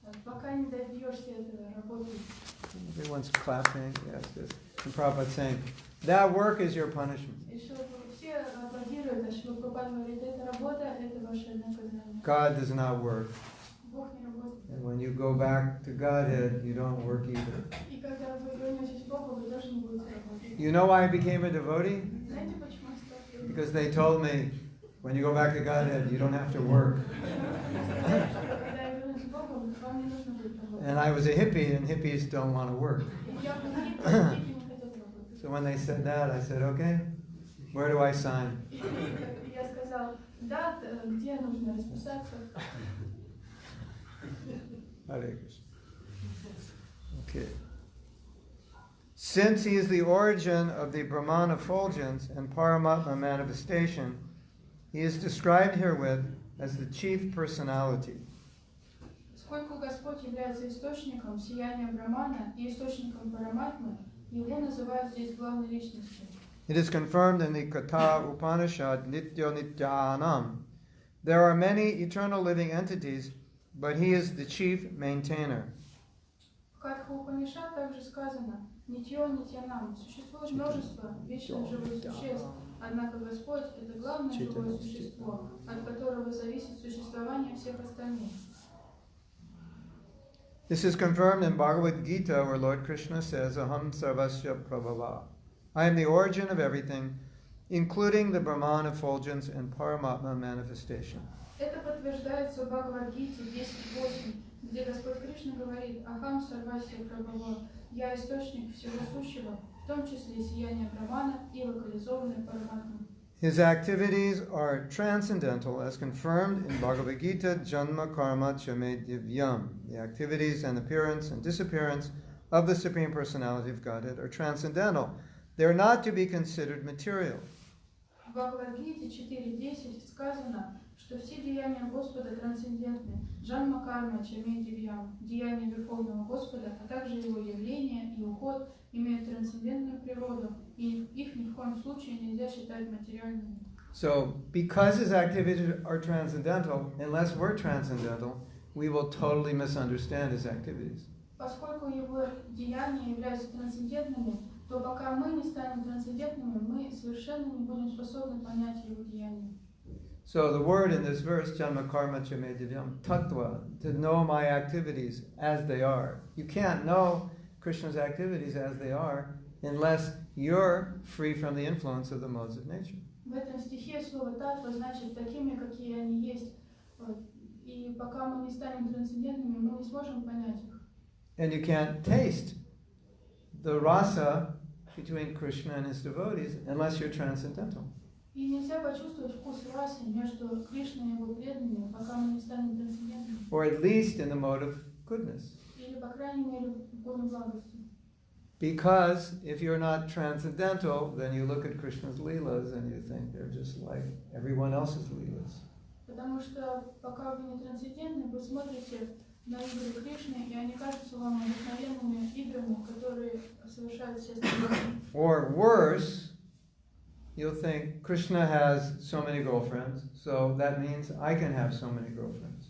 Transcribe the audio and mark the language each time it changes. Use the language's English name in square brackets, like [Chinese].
[Russian] Пока не добьешься этого, работай. [English] Everyone's clapping. Yes, yes. And Prabhupada saying, that work is your punishment. [Russian] И чтобы все аплодируют, а Шрила Прабхупада говорит, эта работа, это ваше наказание. [English] God does not work. [Russian] Бог не работает. [English] And when you go back to Godhead, you don't work either. [Russian] И когда вы вернетесь к Богу, вы тоже не будете работать. [English] You know why I became a devotee? [Russian] Знаете, почему я стал? [English] Because they told me, when you go back to Godhead, you don't have to work. [Russian] Когда я вернусь к Богу, вам не нужно будет работать. [English] And I was a hippie, and hippies don't want to work. [Russian] И я был хиппи, хиппи не хотят работать. [English] So when they said that, I said, okay, where do I sign? [Russian] И я сказал, да, где нужно расписаться? [English] Hare Krishna. Okay. Since he is the origin of the Brahman effulgence and Paramātmā manifestation, he is described herewith as the chief personality. [Russian] Поскольку Господь является источником сияния Брахмана и источником Параматмы, его называют здесь главной личностью. [English] It is confirmed in the Katha Upanishad [Sanskrit] Nitya Nityanam. [English] There are many eternal living entities, but he is the chief maintainer. [Russian] В Катха Упанишад также сказано [Sanskrit] «Нитьё нитьянам» [Russian] – существует множество вечных живых существ, однако Господь – это главное живое существо, от которого зависит существование всех остальных. [English] This is confirmed in Bhagavad Gita, where Lord Krishna says, [Sanskrit] Aham sarvasya prabhava. [English] I am the origin of everything. including the Brahman effulgence and Paramātmā manifestation. [Russian] Это подтверждается в Бхагавад-гите 10.8, где Господь Кришна говорит: [Sanskrit] «Ахам сарвасья прабхава, [Russian] я источник всего сущего, в том числе и сияние Брамана и локализованное Параматмы». [English] His activities are transcendental, as confirmed in Bhagavad Gita, [Sanskrit] Janma Karma Chame Divyam. [English] The activities and appearance and disappearance of the Supreme Personality of Godhead are transcendental. They are not to be considered material. [Russian] В Бхагавад-гите 4.10 сказано, что все деяния Господа трансцендентны. [Sanskrit] Джанма карма чаме дивьям, [Russian] деяния Верховного Господа, а также его явление и уход имеют трансцендентную природу, и их ни в коем случае нельзя считать материальными. [English] So, because his activities are transcendental, unless we're transcendental, we will totally misunderstand his activities. [Russian] Поскольку его деяния являются трансцендентными, то пока мы не станем трансцендентными, мы совершенно не будем способны понять его деяния. [English] So the word in this verse, [Sanskrit] Janma Karma Chame Divyam, [English] Tattva, to know my activities as they are. You can't know Krishna's activities as they are unless you're free from the influence of the modes of nature. [Russian] В этом стихе слово «татва» значит «такими, какие они есть». И пока мы не станем трансцендентными, мы не сможем понять их. [English] And you can't taste the rasa between Krishna and his devotees unless you're transcendental. [Russian] И нельзя почувствовать вкус расы между Кришной и его преданными, пока мы не станем трансцендентными. [English] Or at least in the mode of goodness. [Russian] Или, по крайней мере, в гуне благости. [English] Because if you're not transcendental, then you look at Krishna's leelas and you think they're just like everyone else's leelas. [Russian] Потому что пока вы не трансцендентны, вы смотрите на игры Кришны, и они кажутся вам обыкновенными играми, которые совершают все остальные. [English] Or worse, you'll think Krishna has so many girlfriends, so that means I can have so many girlfriends.